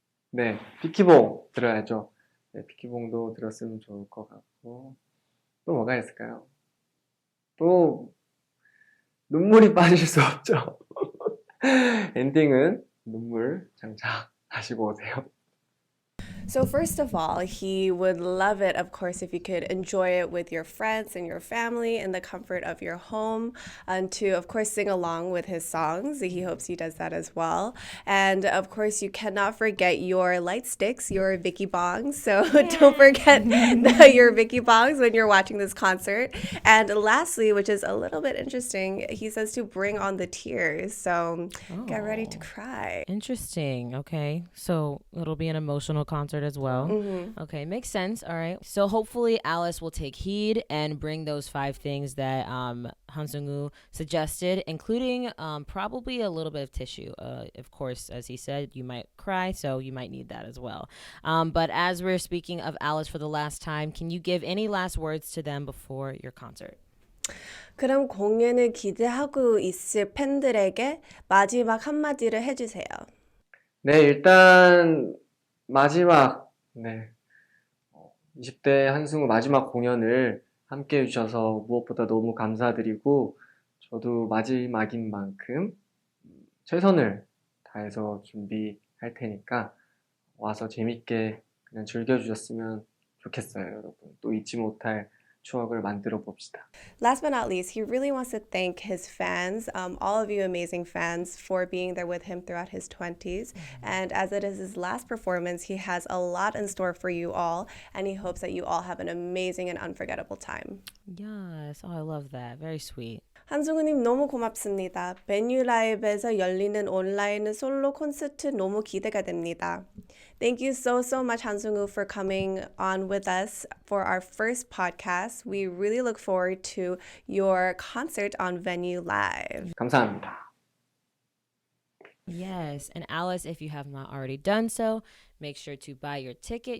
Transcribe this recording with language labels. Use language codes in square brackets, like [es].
[ko] 네, 비키봉 들어야죠. 네, 비키봉도 들었으면 좋을 것 같고, 또 뭐가 있을까요? 또 눈물이 빠질 수 없죠. 엔딩은 눈물 장착하시고 오세요. [en] So first of all, he would love it, of course, if you could enjoy it with your friends and your family in the comfort of your home, and to, of course, sing along with his songs. He hopes he does that as well. And of course, you cannot forget your light sticks, your Vicky bongs. So don't forget your Vicky bongs when you're watching this concert. And lastly, which is a little bit interesting, he says to bring on the tears. So get ready to cry. Interesting. Okay. So it'll be an emotional concert as well. Okay, makes sense. All right. So hopefully Alice will take heed and bring those 5 things that Han Seung-woo suggested, including probably a little bit of tissue. Of course, as he said, you might cry, so you might need that as well. But as we're speaking of Alice for the last time, can you give any last words to them before your concert? [ko] 그럼 공연을 기대하고 있을 팬들에게 마지막 한마디를 해주세요. 네, 일단 마지막 20대 한승우 마지막 공연을 함께 해주셔서 무엇보다 너무 감사드리고, 저도 마지막인 만큼 최선을 다해서 준비할 테니까 와서 재밌게 그냥 즐겨주셨으면 좋겠어요, 여러분. 또 잊지 못할 추억을 만들어 봅시다. [en] Last but not least, he really wants to thank his fans, all of you amazing fans, for being there with him throughout his 20s. And as it is his last performance, he has a lot in store for you all, and he hopes that you all have an amazing and unforgettable time. Yes. Oh, I love that. Very sweet. [ko] 한승우님 너무 고맙습니다. VenewLive에서 열리는 온라인 솔로 콘서트 너무 기대가 됩니다. [en] Thank you so much, 한승우, for coming on with us for our first podcast. We really look forward to your concert on VenewLive. [ko] 감사합니다. [en] Yes. And Alice, if you have not already done so, make sure to buy your ticket.